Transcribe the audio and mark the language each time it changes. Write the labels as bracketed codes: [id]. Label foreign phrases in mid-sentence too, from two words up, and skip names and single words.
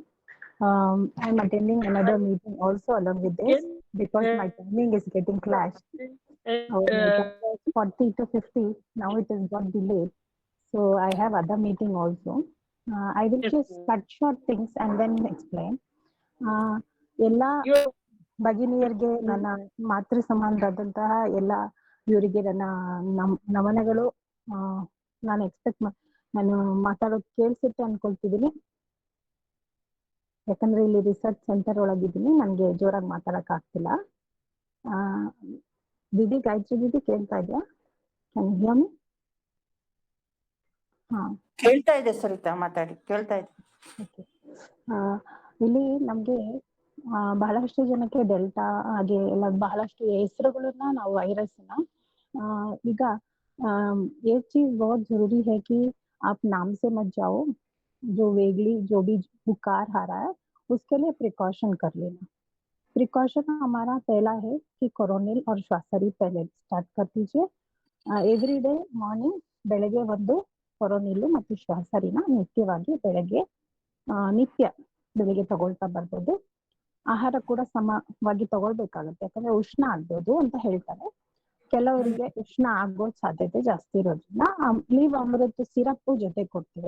[en] I'm attending another meeting also along with this because my timing is getting clashed. My 40 to 50, now it has got delayed. So I have other meeting also. I will just cut short things and then explain. [kn] ಎಲ್ಲ ಭಗಿನಿಯರಿಗೆ ನನ್ನ ಮಾತೃ ಸಮಾನರಾದಂತಹ ಎಲ್ಲ ಇವರಿಗೆ ನನ್ನ ನಮನಗಳು. ನಾನು ನಾನು ಮಾತಾಡೋದು ಕೇಳಿಸುತ್ತೆ ಅನ್ಕೊಳ್ತಿದ್ದೀನಿ, ಯಾಕಂದ್ರೆ ಇಲ್ಲಿ [en] research center [kn] ಒಳಗಿದ್ದೀನಿ, ನನಗೆ ಜೋರಾಗಿ ಮಾತಾಡಕ್ ಆಗ್ತಿಲ್ಲ. ದೀದಿ, ಗಾಯತ್ರಿ ದೀದಿ ಕೇಳ್ತಾ ಇದೆಯಾ? [en] can you hear me? ಹಾ, [kn] ಕೇಳ್ತಾ ಇದೆ ಸರಿತಾ, ಮಾತಾಡಿ, ಕೇಳ್ತಾ ಇದೆ. ಓಕೆ. ಇಲ್ಲಿ ನಮ್ಗೆ ಬಹಳಷ್ಟು ಜನಕ್ಕೆ ಡೆಲ್ಟಾ ಹಾಗೆ ಎಲ್ಲ ಬಹಳಷ್ಟು ಹೆಸರುಗಳನ್ನ ನಾವು ವೈರಸ್ನ ಈಗ [hi] एक चीज बहुत जरूरी है कि आप नाम से मत जाओ, जो वेगली जो भी बुखार आ रहा है उसके लिए प्रिकॉशन कर लेना। प्रिकॉशन हमारा पहला है कि कोरोनिल और श्वासरी पहले स्टार्ट कर दीजिए। [en] every day morning [kn] ಬೆಳಗ್ಗೆ ಒಂದು ಕೊರೊನಿಲ್ಲು ಮತ್ತು ಶ್ವಾಸರಿನ ನಿತ್ಯವಾಗಿ ನಿತ್ಯ ಬೆಳಿಗ್ಗೆ ತಗೊಳ್ತಾ ಬರ್ಬೋದು. ಆಹಾರ ಕೂಡ ಸಮವಾಗಿ ತಗೊಳ್ಬೇಕಾಗುತ್ತೆ, ಯಾಕಂದ್ರೆ ಉಷ್ಣ ಆಗ್ಬೋದು ಅಂತ ಹೇಳ್ತಾರೆ. ಕೆಲವರಿಗೆ ಉಷ್ಣ ಆಗೋ ಸಾಧ್ಯತೆ ಜಾಸ್ತಿ ಇರೋದ್ರಿಂದ ನೀವಾಮೃತ ಸಿರಪ್ ಜೊತೆ ಕೊಡ್ತೀವಿ.